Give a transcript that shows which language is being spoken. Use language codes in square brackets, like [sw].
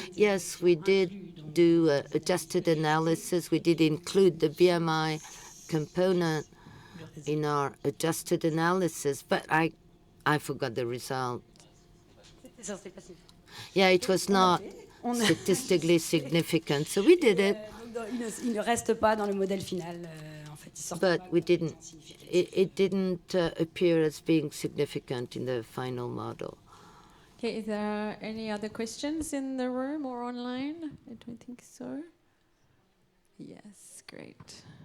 [en] Yes, we did do adjusted analysis. We did include the BMI component in our adjusted analysis, but I forgot the result. Yeah, it was not statistically significant, so we did it. [fr] Il ne reste pas dans le modèle final. [en] But we didn't. It didn't appear as being significant in the final model. Okay, is there any other questions in the room or online? I don't think so. Yes, great.